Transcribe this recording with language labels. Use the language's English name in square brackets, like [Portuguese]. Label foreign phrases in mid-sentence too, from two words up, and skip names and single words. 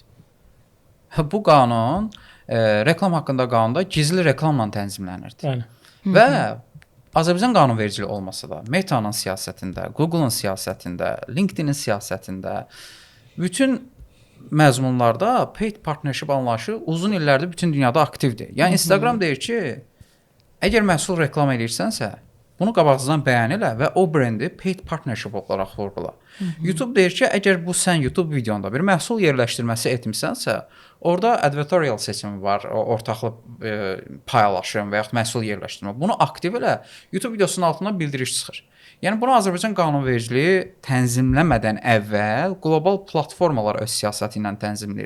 [Azerbaijani] Bu qanun reklam haqqında qanunda gizli reklamla tənzimlənirdi. Və Azərbaycan qanunvericiliyi olmasa da Meta'nın siyasətində, Google'ın siyasətində, LinkedIn-in siyasətində bütün məzmunlarda [English] paid partnership [Azerbaijani] anlayışı uzun illərdir bütün dünyada aktivdir. Yəni Instagram deyir ki, əgər məhsul reklam edirsənsə, bunu qabaqcadan bəyan elə və o brendi [English] paid partnership [Azerbaijani] olaraq vurğula. YouTube deyir ki, əgər bu sən YouTube videonda bir məhsul yerləşdirməsi etmisənsə, orada advertorial seçimi var, ortaqlıq paylaşım və yaxud məhsul yerləşdirmə. Bunu aktiv elə, YouTube videosunun altına bildiriş çıxır. Yəni bunu Azərbaycan qanunvericiliyi tənzimləmədən əvvəl qlobal platformalar öz siyasəti ilə tənzimləyirdi.